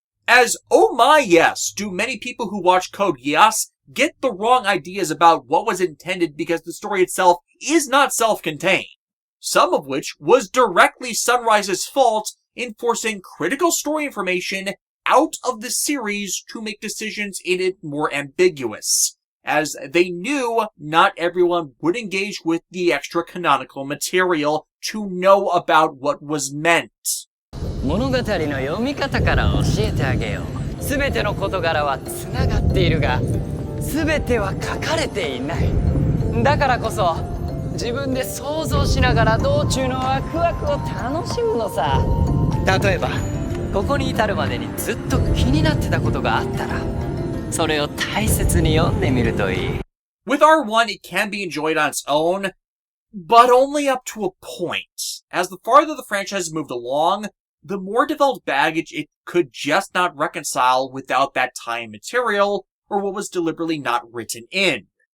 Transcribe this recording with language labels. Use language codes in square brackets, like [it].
[en] As, oh my yes, do many people who watch Code Geass get the wrong ideas about what was intended because the story itself is not self-contained, some of which was directly Sunrise's fault in forcing critical story information out of the series to make decisions in it more ambiguous, as they knew not everyone would engage with the extra canonical material to know about what was meant. [ja] 物語の読み方から教えてあげよう。すべての事柄はつながっているが、すべては書かれていない。だからこそ自分で想像しながら道中のワクワクを楽しむのさ。例えばここに至るまでにずっと気になってたことがあったら、それを大切に読んでみるといい。 [en] With R1, it can be enjoyed on its own, but only up to a point. As the farther the franchise moved along, the more developed baggage it could just not reconcile without that time material, or what was deliberately not written in.